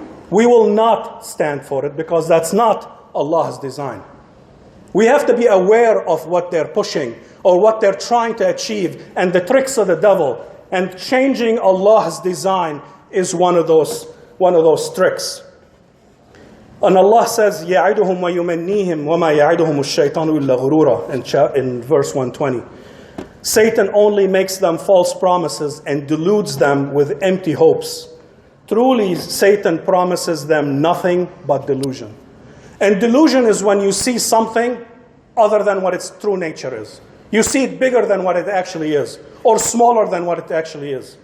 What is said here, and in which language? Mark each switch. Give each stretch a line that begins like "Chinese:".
English: We will not stand for it because that's not Allah's design. We have to be aware of what they're pushing or what they're trying to achieve and the tricks of the devil. And changing Allah's design is one of those tricks. And Allah says,
Arabic: يَعِدُهُمْ وَيُمَنِّيهِمْ وَمَا يَعِدُهُمُ الشَّيْطَانُ إِلَّا غُرُورًا
English: in verse 120. Satan only makes them false promises and deludes them with empty hopes. Truly, Satan promises them nothing but delusion. And delusion is when you see something other than what its true nature is. You see it bigger than what it actually is, or smaller than what it actually is.